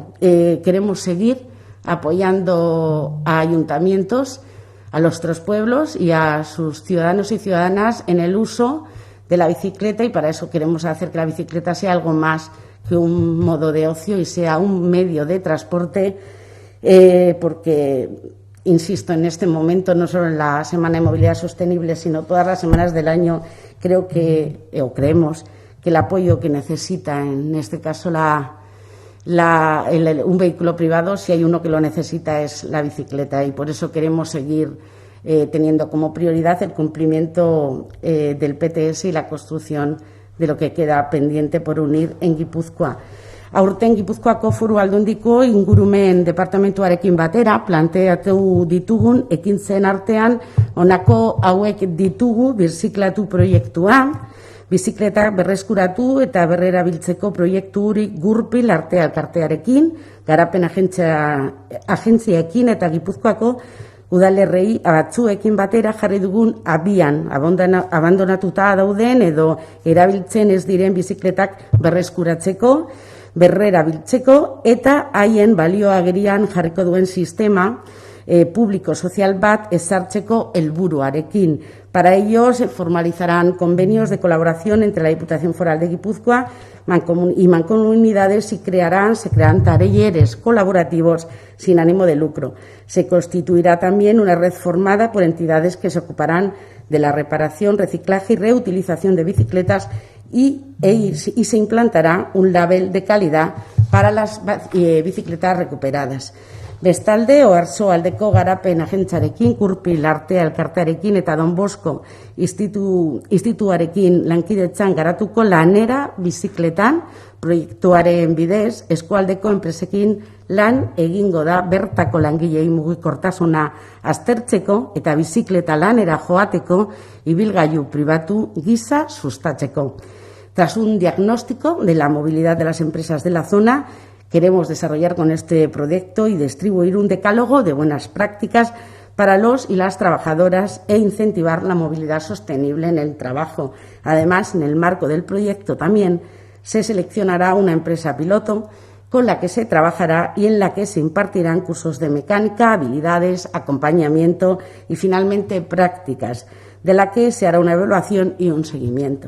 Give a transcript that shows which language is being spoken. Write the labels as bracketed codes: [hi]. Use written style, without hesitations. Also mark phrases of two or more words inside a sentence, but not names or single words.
[es] Queremos seguir apoyando a ayuntamientos, a los tres pueblos y a sus ciudadanos y ciudadanas en el uso de la bicicleta, y para eso queremos hacer que la bicicleta sea algo más que un modo de ocio y sea un medio de transporte, porque, insisto, en este momento, no solo en la Semana de Movilidad Sostenible, sino todas las semanas del año, creemos que el apoyo que necesita, en este caso un vehículo privado, si hay uno que lo necesita, es la bicicleta, y por eso queremos seguir teniendo como prioridad el cumplimiento del PTS y la construcción de lo que queda pendiente por unir en Gipuzkoa. [eu] Aurten Gipuzkoako Foru Aldundiko ingurumen departamentuarekin batera planteatu ditugun ekintzen artean honako hauek ditugu: birziklatu proiektua, bizikletak berreskuratu eta berrerabiltzeko proiekturik gurpil arte elkartearekin, garapen agentziekin eta Gipuzkoako udalerrei batzuekin batera jarri dugun abian abandonatuta dauden edo erabiltzen ez diren bizikletak berreskuratzeko, berrerabiltzeko eta haien balioagerian jarriko duen sistema público sozial bat ezartzeko helburuarekin. [es] Para ello se formalizarán convenios de colaboración entre la Diputación Foral de Guipúzcoa y mancomunidades y se crearán talleres colaborativos sin ánimo de lucro. Se constituirá también una red formada por entidades que se ocuparán de la reparación, reciclaje y reutilización de bicicletas y se implantará un label de calidad para las bicicletas recuperadas. [eu] Bestalde, Oarsoaldeko garapen agentzarekin, Kurpil artea elkartearekin eta Don Bosco institutuarekin lankidetzan garatuko lanera bizikletan proiektuaren bidez eskualdeko enpresekin lan egingo da bertako langilei mugikortasuna aztertzeko eta bizikleta lanera joateko ibilgailu pribatu gisa sustatzeko. [es] Tras un diagnóstico de la movilidad de las empresas de la zona, queremos desarrollar con este proyecto y distribuir un decálogo de buenas prácticas para los y las trabajadoras e incentivar la movilidad sostenible en el trabajo. Además, en el marco del proyecto también se seleccionará una empresa piloto con la que se trabajará y en la que se impartirán cursos de mecánica, habilidades, acompañamiento y finalmente prácticas, de la que se hará una evaluación y un seguimiento.